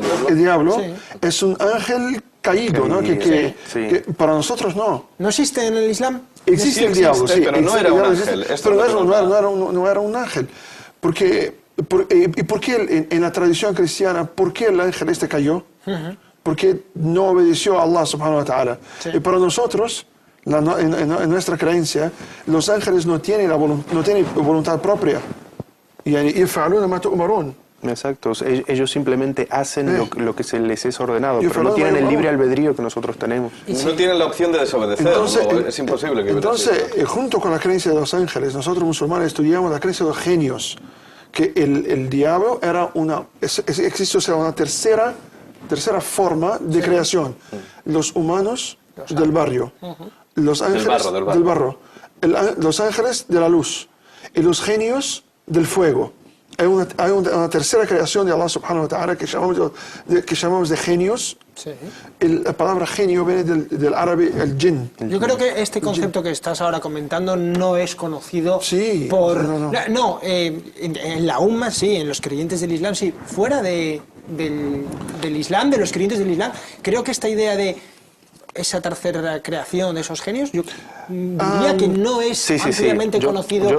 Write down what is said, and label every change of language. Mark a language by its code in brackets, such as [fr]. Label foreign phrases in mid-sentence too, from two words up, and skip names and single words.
[es] El diablo es un ángel caído, ¿no? Que para nosotros no. ¿No existe en el Islam? Existe el diablo, sí. Pero no era un ángel. Pero no era un ángel. ¿Y por qué en la tradición cristiana, por qué el ángel cayó? Porque no obedeció a [ar] الله سبحانه وتعالى. [es] Y para nosotros, en nuestra creencia, los ángeles no tienen voluntad propia. Exacto, ellos simplemente hacen lo que se les es ordenado, pero no tienen el libre albedrío que nosotros tenemos. No tienen la opción de desobedecer, es imposible que entonces, junto con la creencia de los ángeles, nosotros musulmanes estudiamos la creencia de los genios, que el diablo era existe una tercera forma de creación. Los humanos del barrio, los ángeles del barro, los ángeles de la luz y los genios del fuego. Hay una tercera creación de [ar] الله سبحانه وتعالى [es] que llamamos de genios. Sí. La palabra genio viene del árabe el jinn. Yo creo que este concepto que estás ahora comentando no es conocido por... No, en la umma sí, en los creyentes del Islam sí. Fuera del Islam, de los creyentes del Islam, creo que esta idea de esa tercera creación de esos genios, yo diría que no es ampliamente conocido.